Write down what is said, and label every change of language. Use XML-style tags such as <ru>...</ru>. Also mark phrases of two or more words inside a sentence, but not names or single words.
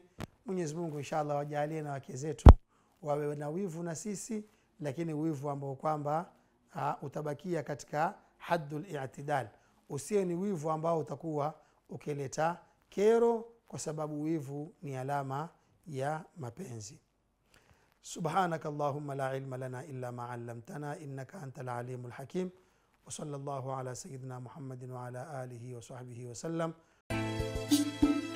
<sw>Mwenyezi Mungu inshallah wajalie na wake zetu wawe na wivu na sisi, lakini wivu ambao kwamba utabakia katika</sw> <ar>حد الاعتدال.</ar> <sw>Usiwe ni wivu ambao utakuwa ukileta kero, kwa sababu wivu ni alama ya mapenzi.</sw> <ar>سبحانك اللهم لا علم لنا إلا ما علمتنا إنك أنت العليم الحكيم. وصلى الله على سيدنا محمد وعلى آله وصحبه وسلم.</ar>